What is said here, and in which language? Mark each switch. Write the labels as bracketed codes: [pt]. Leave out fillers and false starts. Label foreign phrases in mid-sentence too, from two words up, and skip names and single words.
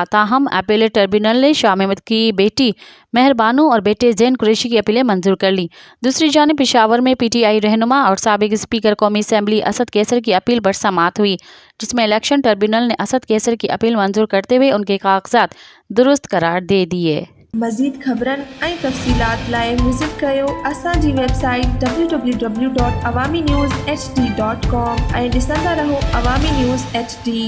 [ur] تاہم اپیلیٹ ٹربیونل نے شاہ محمود کی بیٹی مہر بانو اور بیٹے زین قریشی کی اپیلیں منظور کر لیں۔ دوسری جانب پشاور میں پی ٹی آئی رہنما اور سابق اسپیکر قومی اسمبلی اسد کیسر کی اپیل پر سماعت ہوئی، جس میں الیکشن ٹربیونل نے اسد کیسر کی اپیل منظور کرتے ہوئے ان کے کاغذات درست قرار دے دیے۔ [sd] مزید خبرن ऐं तफ़सीलात लाइ विज़िट कयो असांजी वेबसाइट www.awamiNewsHD.com ऐं ॾिसंदा रहो अवामी न्यूज़ HD।